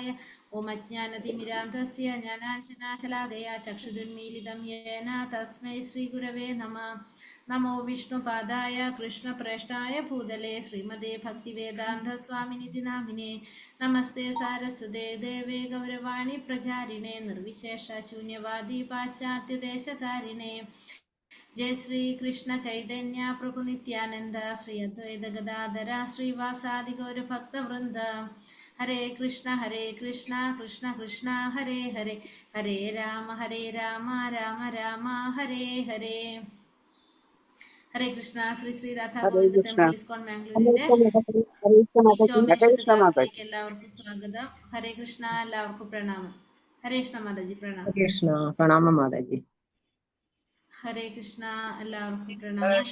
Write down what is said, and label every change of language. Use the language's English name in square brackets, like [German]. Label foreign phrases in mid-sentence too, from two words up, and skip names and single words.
[Sanskrit] ഓം അജ്ഞാനതിമിരാന്ധസ്യ ജ്ഞാനാഞ്ജനാശലാകയാ ചക്ഷുരുന്മീലിതം യേന തസ്മൈ ശ്രീഗുരവേ നമഃ. നമോ വിഷ്ണുപാദായ കൃഷ്ണപ്രേഷ്ഠായ ഭൂതലേ ശ്രീമതേ ഭക്തിവേദാന്ത സ്വാമിനിധി നാമിനേ. നമസ്തേ സാരസ്വതേ ദേവേ ഗൗരവാണി പ്രചാരിണേ നിർവിശേഷ ശൂന്യവാദി പാശ്ചാത്യദേശകാരിണേ. जय श्री कृष्ण चैतन्य प्रभु नित्यानंद श्री अद्वैत गदाधर श्रीवासादि गौर भक्त वृंद. हरे कृष्ण कृष्ण कृष्ण हरे हरे, हरे राम राम राम हरे हरे. [Malayalam] ഹരേ കൃഷ്ണ. ശ്രീ ശ്രീ രാധാ ഗോവിന്ദ ടെമ്പിൾ ഇസ്കോൺ മാംഗ്ലൂരിന്റെ ഈശോമേശത്ത് ക്ലാസ്സിലേക്ക് എല്ലാവർക്കും സ്വാഗതം. ഹരേ കൃഷ്ണ. എല്ലാവർക്കും പ്രണാമം. ഹരേ കൃഷ്ണ മാതാജി പ്രണാമം. കൃഷ്ണ പ്രണാമം മാതാജി. ഹരേ കൃഷ്ണ. എല്ലാവർക്കും പ്രണാമം.